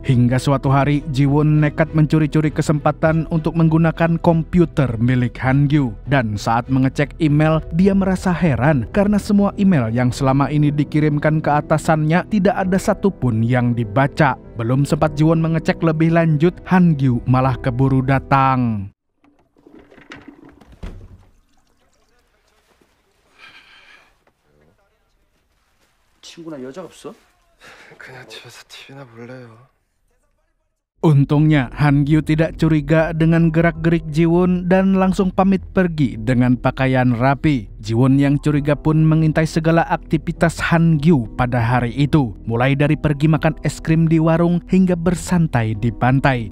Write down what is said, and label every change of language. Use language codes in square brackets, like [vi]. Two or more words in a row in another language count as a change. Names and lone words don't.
[id] Hingga suatu hari, Jiwon nekat mencuri-curi kesempatan untuk menggunakan komputer milik Han-gyu. Dan saat mengecek email, dia merasa heran karena semua email yang selama ini dikirimkan ke atasannya tidak ada satupun yang dibaca. Belum sempat Jiwon mengecek lebih lanjut, Han-gyu malah keburu datang. [ko] 친구나 여자 없어? 그냥 집에서 TV나 볼래요. [id] Untungnya Han-gyu tidak curiga dengan gerak-gerik Jiwon dan langsung pamit pergi dengan pakaian rapi. Jiwon yang curiga pun mengintai segala aktivitas Han-gyu pada hari itu, mulai dari pergi makan es krim di warung hingga bersantai di pantai.